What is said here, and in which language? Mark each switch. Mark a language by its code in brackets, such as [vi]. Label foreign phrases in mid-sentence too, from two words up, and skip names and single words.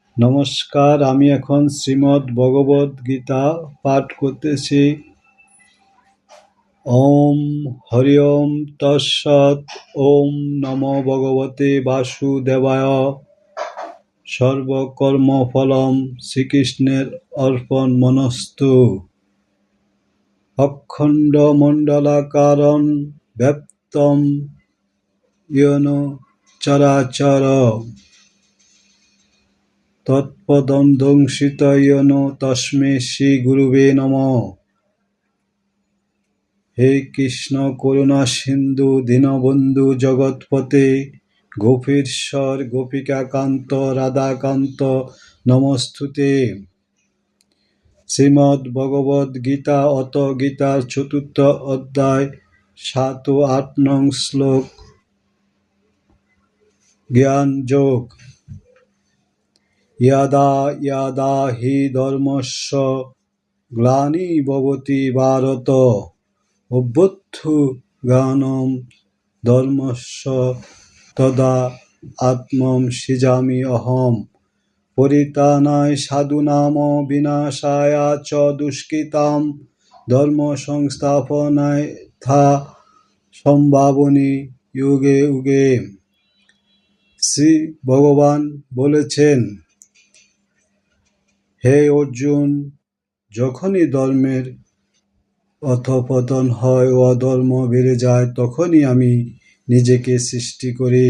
[bn] নমস্কার, আমি এখন শ্রীমদ্ ভগবদ গীতা পাঠ করতেছি। [sa] ওম হরি ওম তৎসৎ। ওম নমো ভগবতে বাসুদেবায়। সর্বকর্মফলম শ্রীকৃষ্ণের অর্পণ মনস্তু। অখণ্ড মণ্ডলাকারং ব্যপ্তং येन চরাচর তৎপদং দংশিত येन তস্मै শ্রী গুরুবে নমঃ। হে কৃষ্ণ করুণা সিন্ধু দীনবন্ধু জগৎপতে গোপীশ্বর গোপিকাকান্ত রাধাকান্ত নমস্তুতে। [bn] শ্রীমদ্ ভগবদ গীতা অত গীতার চতুর্থ অধ্যায় 7 ও 8 নং শ্লোক। জ্ঞান যোগ। [sa] यदा यदा हि धर्मस्य ग्लानिर्भवति भारत अभ्युत्थानं धर्मस्य तदा आत्मानं सृजामि अहम्। परित्राणाय साधूनां विनाशाय च दुष्कृतां धर्म संस्थापनाय तथा সম্ভাবনী युगे युगे। [bn] শ্রী ভগবান বলেছেন, হে অর্জুন, যখনই ধর্মের অধঃপতন হয় ও অধর্ম বেড়ে যায় তখনই আমি নিজেকে সৃষ্টি করি।